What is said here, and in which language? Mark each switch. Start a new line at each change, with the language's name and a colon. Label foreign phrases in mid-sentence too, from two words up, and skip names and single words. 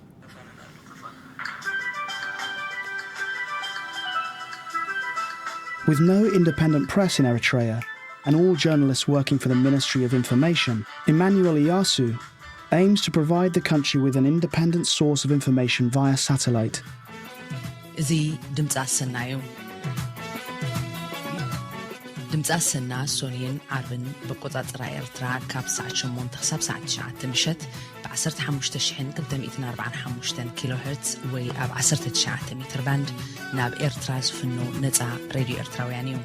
English: With no independent press in Eritrea, and all journalists working for the Ministry of Information, Emmanuel Iyasu aims to provide the country with an independent source of information via satellite.
Tigrinya: ድምፂ ኣሰና ሶኒን ዓርብን ብቆፃፅራ ኤርትራ ካብ ሰዓት 8 ክሳብ ሰዓት 9 ምሸት ብ15245 ኪሎ ሄርትዝ ወይ ኣብ 19 ሜትር ባንድ ናብ ኤርትራ ዝፍኖ ነፃ ሬድዮ ኤርትራውያን እዩ።